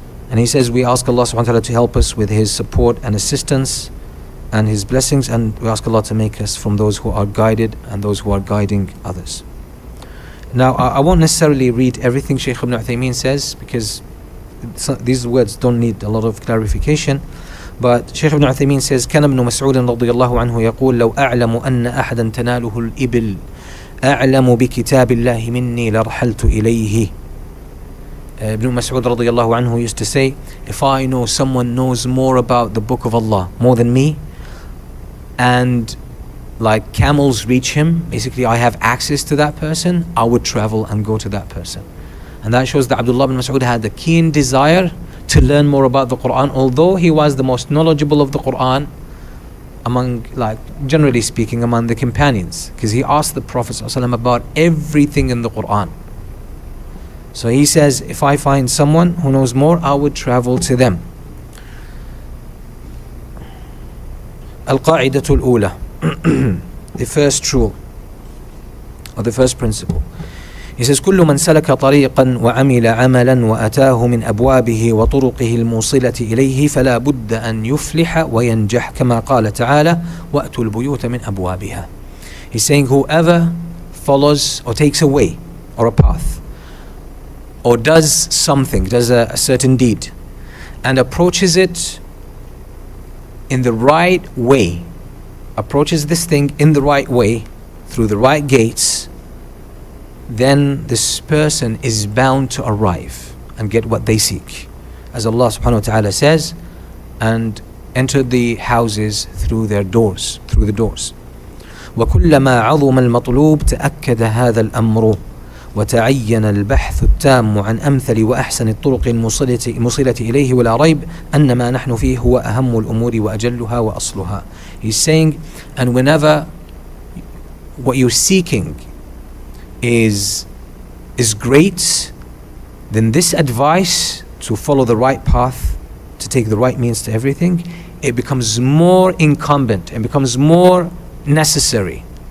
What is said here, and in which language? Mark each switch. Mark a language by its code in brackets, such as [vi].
[en] And he says, we ask Allah subhanahu wa ta'ala to help us with His support and assistance and His blessings, and we ask Allah to make us from those who are guided and those who are guiding others. Now, I won't necessarily read everything Shaykh Ibn Uthaymeen says, because these words don't need a lot of clarification. But Shaykh Ibn Uthaymeen says, [ar] كان ابن مسعود رضي الله عنه يقول لو أعلم أن أحدا تناله الإبل أعلم بكتاب الله مني لرحلت إليه. [en] Ibn Mas'ud radiallahu anhu used to say, if I know someone knows more about the book of Allah more than me, and like camels reach him, basically I have access to that person, I would travel and go to that person. And that shows that Abdullah ibn Mas'ud had a keen desire to learn more about the Quran, although he was the most knowledgeable of the Quran among, like, generally speaking, among the companions, because he asked the Prophet ﷺ about everything in the Quran. So he says, if I find someone who knows more, I would travel to them. Al-Qa'idatul Ula, the first rule, or the first principle. He says, [ar] كل من سلك طريقا وعمل عملا وأتاه من أبوابه وطرقه الموصلة إليه فلا بد أن يفلح وينجح كما قال تعالى وأتوا البيوت من أبوابها. [en] He's saying, whoever follows or takes a way or a path or does something, does a certain deed, and approaches it in the right way, approaches this thing in the right way, through the right gates, then this person is bound to arrive and get what they seek. As Allah subhanahu wa ta'ala says, and enter the houses through their doors, through the doors. [ar] وكلما عظم المطلوب تأكد هذا الأمر وتعين البحث التام عن أمثل وأحسن الطرق الموصلة إليه ولا ريب أن ما نحن فيه هو أهم الأمور وأجلها وأصلها. [en] He's saying, and whenever what you're seeking is great, then this advice to follow the right path, to take the right means to everything, it becomes more incumbent and becomes more necessary.